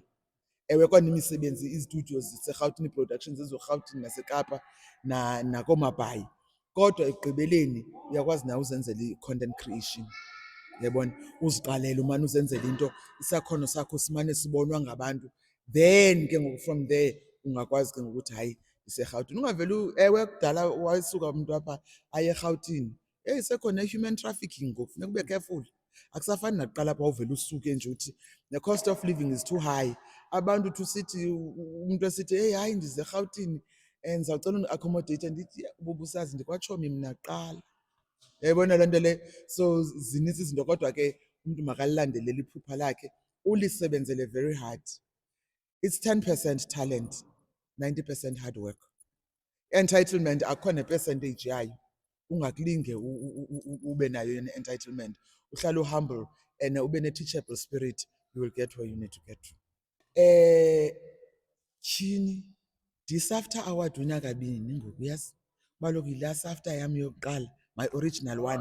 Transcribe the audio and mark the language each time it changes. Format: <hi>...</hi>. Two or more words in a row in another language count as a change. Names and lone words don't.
<xh>Ewe kona imisebenzi, izitudiyo ziseRhawutini, ii-productions eziseRhawutini naseKapa nakooMabhayi. Kodwa ekugqibeleni uyakwazi nawe uzenzela i-</xh> <en>content creation,</en> <xh>uyabona, uziqalele umane uzenzela into, isakhono sakho simane sibonwa ngabantu. Then ke ngoku</xh> <en>from there</en> <xh>ungakwazi ke ngokuthi hayi ndiseRhawutini. Ungavele ewe kudala wayesuka umntu apha aye eRhawutini. Sekhona i-human trafficking ngoku, funeka ube careful. Akusafani nakuqala apha uvele usuke nje uthi</xh> <en>the cost of living is too high.</en> <xh>Abantu uthi usithi umntu esithi hey hayi ndize eRhawutini ndizawucela uni-accommodate, ndithi ubusazi ndikwatshomi mna kuqala. Uyayibona loo nto le? So zinintsi izinto, kodwa ke umntu makalilandelele iphupha lakhe, ulisebenzele</xh> <en>very hard. It's 10% talent, 90% hard work.</en> <xh>Entitlement akho ne-percentage yayo. Ungakulinge ube nayo ne-entitlement. Uhlale uhumble</xh> <en>and ube ne-teachable spirit, you will get where you need to get to.</en> <xh>Tyhini, ndiSAFTA award wina kabini ngoku, yazi. Kaloku yilaa SAFTA yam yokuqala,</xh> <en>my original one.</en>